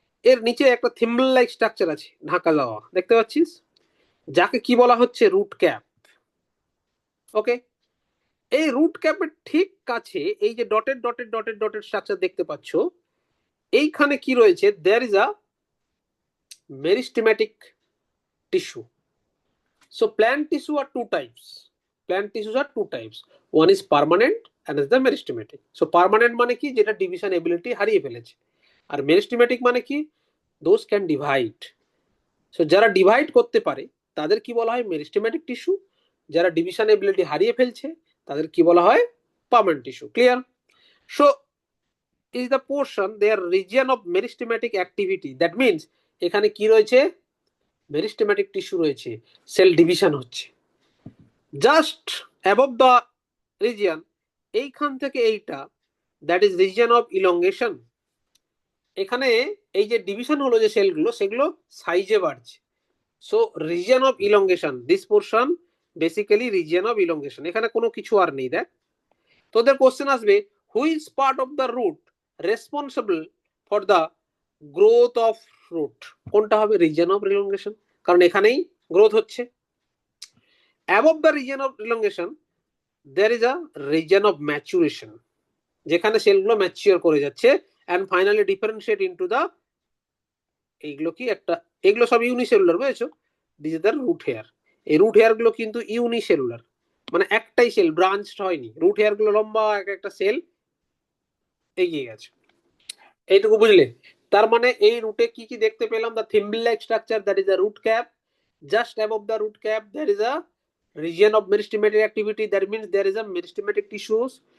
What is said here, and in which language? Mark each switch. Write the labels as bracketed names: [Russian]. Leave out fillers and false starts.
[Bangla] এর নিচে একটা থিম্বল লাইক স্ট্রাকচার আছে ঢাকা দেওয়া, দেখতে পাচ্ছিস, যাকে কি বলা হচ্ছে? Root cap. ওকে, এই রুট ক্যাপের ঠিক কাছে এই যে dotted dotted dotted dotted structure দেখতে পাচ্ছ, এইখানে কি রয়েছে? [English] There is a meristematic tissue. So plant tissue are two types. Plant tissues are two types. One is permanent and is the meristematic. [Bangla] So permanent মানে কি? যেটা ডিভিশন এবিলিটি হারিয়ে ফেলেছে। আর মেরিস্টেমেটিক মানে কি? [English] Those can divide. [Bangla] So যারা divide করতে পারে তাদের কি বলা হয়? Meristematic tissue. যারা ডিভিশন এবিলিটি হারিয়ে ফেলছে তাদের কি বলা হয়? Permanent tissue. Clear? [English] So is the portion their region of meristematic activity. That means [Bangla] এখানে কি রয়েছে? মেরিস্টেমেটিক টিস্যু রয়েছে, সেল ডিভিশন হচ্ছে। [English] just above the region, [Bangla] এইখান থেকে এইটা, [English] That is region of elongation. [Bangla] এখানে এই যে ডিভিশন হলো যে সেলগুলো, সেগুলো সাইজে বাড়ছে। [English] So region of elongation, this portion basically region of elongation. [Bangla] এখানে কোনো কিছু আর নেই। দেখ তোদের কোশ্চেন আসবে, [English] Which part of the root responsible for the growth of root? [Bangla] কোনটা হবে? রিজিয়ন অফ ইলংগেশন, কারণ এখানেই গ্রোথ হচ্ছে। [English] above the region of elongation there is a region of maturation, [Bangla] যেখানে সেলগুলো ম্যাচিওর করে যাচ্ছে, [English] and finally differentiate into the, [Bangla] এইগুলো কি একটা, এগুলো সব ইউনিসেলুলার, বুঝেছো? [English] This is the root hair. [Bangla] এই রুট হেয়ার গুলো কিন্তু ইউনিসেলুলার, মানে একটাই সেল, ব্রাঞ্চড হয়নি। রুট হেয়ার গুলো লম্বা এক একটা সেল এগিয়ে গেছে। এইটুকু বুঝলে? তার মানে এই রুটে কি কি দেখতে পেলাম? [English] The thimble like structure, that is a root cap. Just above the root cap there is a region of meristematic activity, that means there is a meristematic tissues.